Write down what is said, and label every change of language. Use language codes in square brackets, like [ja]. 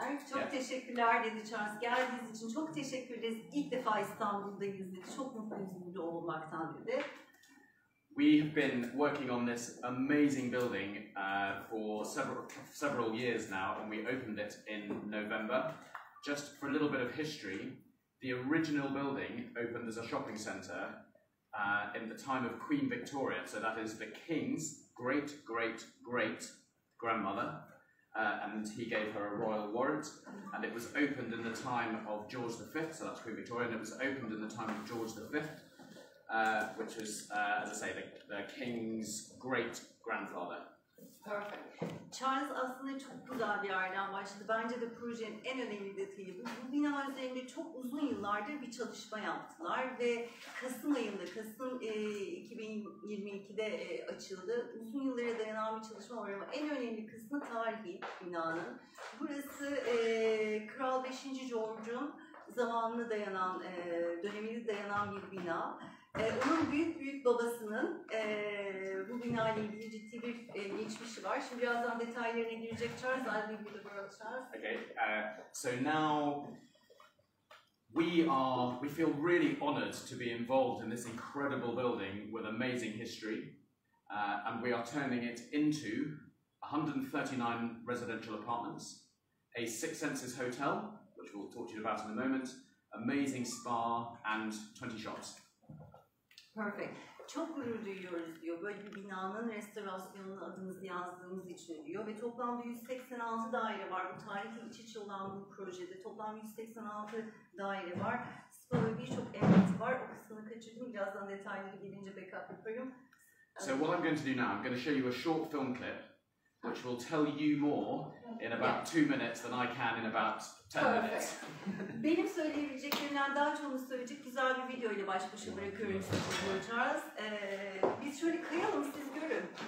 [tr] Çok teşekkürler dedi Charles. Geldiğiniz için çok teşekkür ederiz. İlk defa İstanbul'dayız dedi. Çok mutluyuz burada olmaktan dedi. [en] We have been working on this amazing building for several years now, and we opened it in November. Just for a little bit of history, the original building opened as a shopping centre in the time of Queen Victoria, so that is the King's great-great-great-grandmother, and he gave her a royal warrant, and it was opened in the time of George V, so that's Queen Victoria, and it was opened in the time of George V, which was, as I say, the King's great-grandfather. Perfect. [tr] Charles aslında çok güzel bir yerden başladı. Bence de projenin en önemli detayı bu. Bu bina üzerinde çok uzun yıllardır bir çalışma yaptılar ve Kasım 2022'de açıldı. Uzun yıllara dayanan bir çalışma var ama en önemli kısmı tarihi binanın. Burası Kral 5. George'un zamanına dayanan, dönemine dayanan bir bina. Onun büyük babasının bu bina ile ilgili ciddi bir geçmişi var. Şimdi birazdan detaylarına girecek Charles. [en] I'll leave you the word, Charles. Okay, so now we feel really honoured to be involved in this incredible building with amazing history, and we are turning it into 139 residential apartments, a Six Senses hotel, which we'll talk to you about in a moment, amazing spa, and 20 shops. Perfect. [tr] Çok gurur duyuyoruz diyor. Böyle bir binanın restorasyonuna adımızı yazdığımız için diyor. Ve toplamda 186 daire var. Bu tarihi iç içe olan bu projede. Toplam 186 daire var. Spa ve birçok ev var. O kısmını kaçırdım. Birazdan detayları gelince backup yaparım. [en] So what I'm going to do now, I'm going to show you a short film clip which will tell you more in about 2 minutes than I can in about 10 minutes. [tr] Benim söyleyebileceklerimden daha çoğunu söyleyecek güzel bir video ile baş başa bırakıyorum sizi Charles. Biz şöyle kayalım, siz görün.